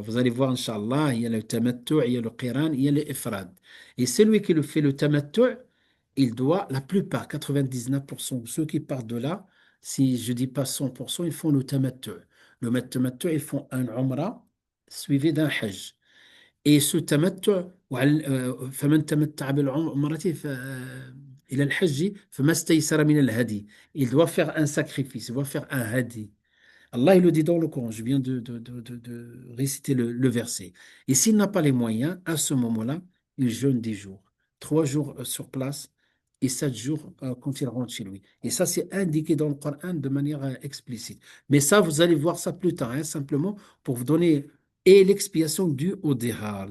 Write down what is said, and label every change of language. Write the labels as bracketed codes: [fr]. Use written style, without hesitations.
[fr] Vous allez voir, Inch'Allah, il y a le tamattu, il y a le qiran, il y a le ifrad. Et celui qui le fait le tamattu, il doit, la plupart, 99%, ceux qui partent de là, si je ne dis pas 100%, ils font le tamattu. Le tamattu, ils font un umrah suivi d'un hajj. Et ce tamattu [ar] فمن تمتع بالعمرة إلى الحج فما استيسر من الهدي. [fr] Il doit faire un sacrifice, il doit faire un hadi. Allah, il le dit dans le Coran, je viens de réciter le verset. Et s'il n'a pas les moyens, à ce moment-là, il jeûne 10 jours. 3 jours sur place et 7 jours quand il rentre chez lui. Et ça, c'est indiqué dans le Coran de manière explicite. Mais ça, vous allez voir ça plus tard, hein, simplement pour vous donner et l'expiation due au dihar.